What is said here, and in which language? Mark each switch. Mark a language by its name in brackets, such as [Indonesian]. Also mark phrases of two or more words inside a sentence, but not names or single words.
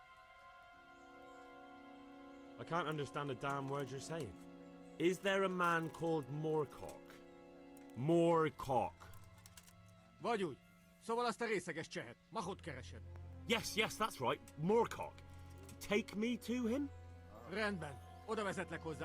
[English] I can't understand a damn word you're saying. Is there a man called Moorcock? Moorcock. [Hungarian] Vagy úgy. Szóval azt a részeges csehet. Mahot keresed. [English] Yes, that's right. Moorcock. Take me to him? [Hungarian] Rendben. Oda vezetlek hozzá.